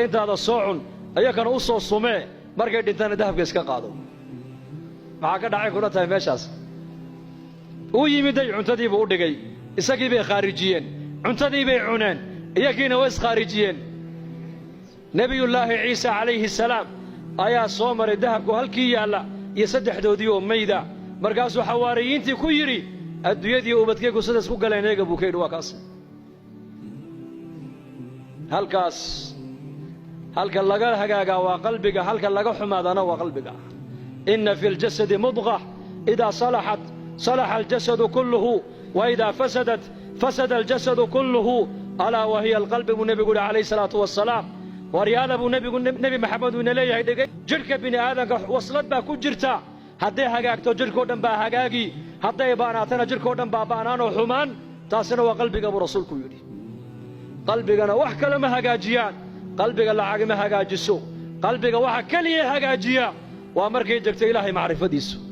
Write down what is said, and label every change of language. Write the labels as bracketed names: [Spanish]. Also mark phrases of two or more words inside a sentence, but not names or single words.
[Somali] intaada soo cun ayakana u soo sumee markay dhintana dahabka iska qaado maxaa ka dhacay kuna tahay meeshaas uu yimiday cuntadii buu u dhigay isagii bay khaarijiyeen cuntadii bay cuneen iyagiina way iskhaarijiyeen nabiyullaahi ciisa [Arabic] عليه السلام [Somali] ayaa soo maray dahabku halkii yaalla iyo saddexdoodii oo mayda markaasuu xawaariyiintii ku yidhi adduunyadii ubadkaygu sidaas ku galeen eega buu ka yidhi waa kaas halka laga hagaaga waa qalbiga halka laga xumaadana waa qalbiga [Arabic] إن في الجسد مضغة إذا صلح الجسد كله وإذا فسد الجسد كله ألا وهي القلب [Somali] nabigu [Arabic] عليه الصلاة والسلام [Somali] wariyada nabi maxamed uu leeyahay dhigay jirka bini aadanka waslad baa ku jirta hadday hagaagto jirko dhan baa hagaagi hadday baanaatana jirko dhan baa baanaan oo xumaan taasina waa qalbiga buu rasuulku yiri qalbigana wax kale ma hagaajiyaan qalbiga lacag ma hagaajiso qalbiga waxa kaliya hagaajiya waa markay jirto ilaahay macrifadiisu